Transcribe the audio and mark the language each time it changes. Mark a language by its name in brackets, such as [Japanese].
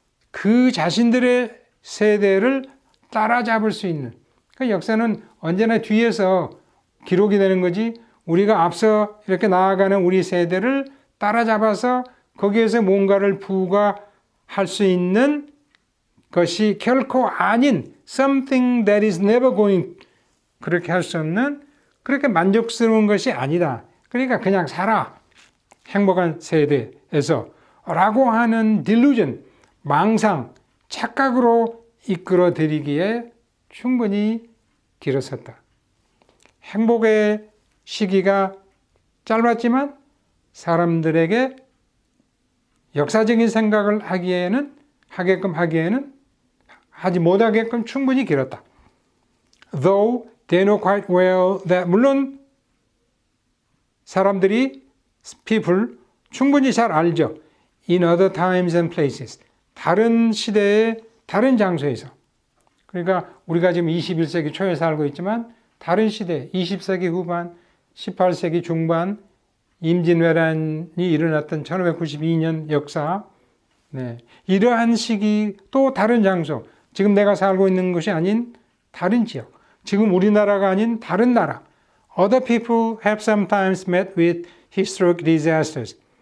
[Korean] 그 자신들의 세대를 따라잡을 수 있는. 그 역사는 언제나 뒤에서 기록이 되는 거지 우리가 앞서 이렇게 나아가는 우리 세대를 따라잡아서 거기에서 뭔가를 부과할 수 있는 것이 결코 아닌 [English] something that is never going [Korean] 그렇게 할 수 없는 그렇게 만족스러운 것이 아니다. 그러니까 그냥 살아. 행복한 세대에서 라고 하는 delusion, 망상, 착각으로 이끌어들이기에 충분히 길었었다. 행복의 시기가 짧았지만 사람들에게 역사적인 생각을 하게끔 하기에는 하지 못하게끔 충분히 길었다. [English] Though they know quite well that [Korean] 물론 사람들이 people 충분히 잘 알죠. In other times and places 다른 시대에 다른 장소에서 그러니까 우리가 지금 21세기 초에 살고 있지만 다른 시대 20세기 후반 18세기 중반 임진왜란이 일어났던 1592년 역사 이러한 시기 또 다른 장소 지금 내가 살고 있는 곳이 아닌 다른 지역 지금 우리나라가 아닌 다른 나라 [English] Other people have sometimes met with historic disasters.